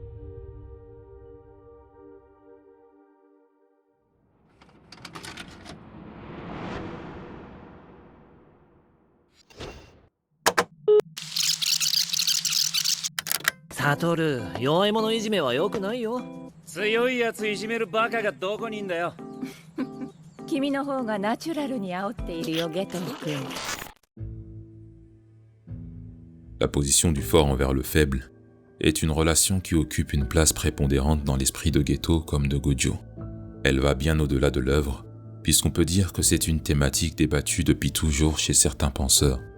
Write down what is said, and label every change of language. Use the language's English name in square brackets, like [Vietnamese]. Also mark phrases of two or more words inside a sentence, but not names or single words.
[Japanese] Satoru, 弱い者いじめは良くないよ。強いやついじめるバカがどこにいんだよ。君の方がナチュラルに煽っているよ、ゲト君。 [French] La position du fort envers le faible est une relation qui occupe une place prépondérante dans l'esprit de Geto comme de Gojo. Elle va bien au-delà de l'œuvre, puisqu'on peut dire que c'est une thématique débattue depuis toujours chez certains penseurs.